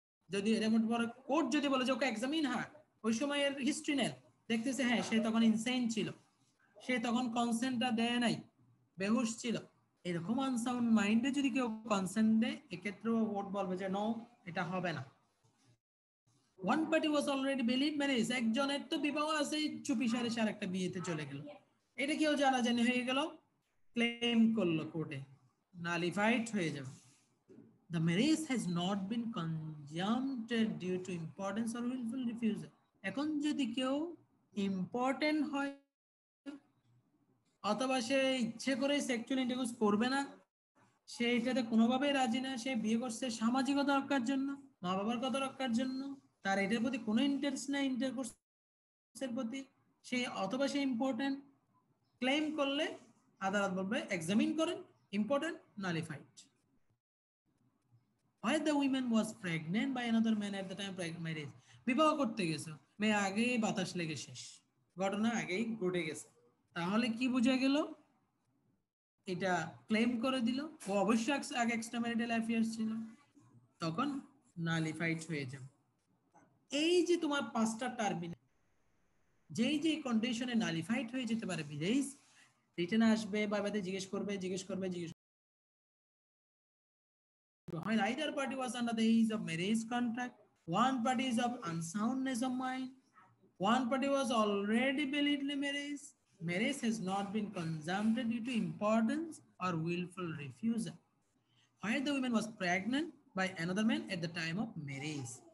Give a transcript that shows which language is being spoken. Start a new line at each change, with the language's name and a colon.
Bangla: যদি এরকম বড় কোর্ট যদি বলে যে ওকে এক্সামিন হার, ওই সময়ের হিস্ট্রি নেন, দেখতেছে হ্যাঁ সে তখন ইনসেইন ছিল, সে তখন কনসেন্টটা দেয় নাই, বেহুশ ছিল, এরকম আনসাউন্ড মাইন্ডে যদি কেউ কনসেন্ট দেয়, এক্ষেত্রেও কোর্ট বলবে যে নো, এটা হবে না।
English: one party was already believe marriage,
Bangla: একজনের তো বিবাহ আছে, চুপি সারে সে আরেকটা বিয়েতে চলে গেল, এটা কেউ জানাজানি হয়ে গেল, ক্লেম করলো কোর্টে, নালিফাইড হয়ে যাবে।
English: The marriage has not been consummated due to importance or willful refusal.
Bangla: এখন যদি কেউ ইম্পর্টেন্ট হয় অথবা সে ইচ্ছে করে সেক্সুয়াল ইন্টারকোর্স করবে না, সে এটাতে কোনোভাবেই রাজি না, সে বিয়ে করছে সামাজিকতা রক্ষার জন্য, মা বাবার কথা রক্ষার জন্য, তার এটার প্রতি কোনো ইন্টারেস্ট নাই ইন্টারকোর্সের প্রতি, সে অথবা সে ইম্পর্টেন্ট, ক্লেম করলে আদালত বলবে এক্সামিন করেন, important, নালিফাইড।
English: Why the woman was pregnant by another man at the time of marriage?
Bangla: বিবাহ করতে গেছে, মেয়ে আগেই বাতাস লেগে শেষ, ঘটনা আগেই ঘটে গেছে, তাহলে কি বোঝা গেল? এটা ক্লেম করে দিল, ও অবশ্যই আগে এক্সট্রা ম্যারিটাল অ্যাফেয়ার্স ছিল, তখন নালিফাইড হয়ে যাবে। এই যে তোমার 5টা টার্মিনাল, যেই যে কন্ডিশনে নালিফাইড হয়ে যেতে পারে, বিদেশ রিটার্ন আসবে, বাবাতে জিজ্ঞেস করবে,
English: when either party was under the age of marriage contract, one party is of unsoundness of mind, one party was already believed in marriage, marriage has not been consummated due to importance or willful refusal, while the woman was pregnant by another man at the time of marriage.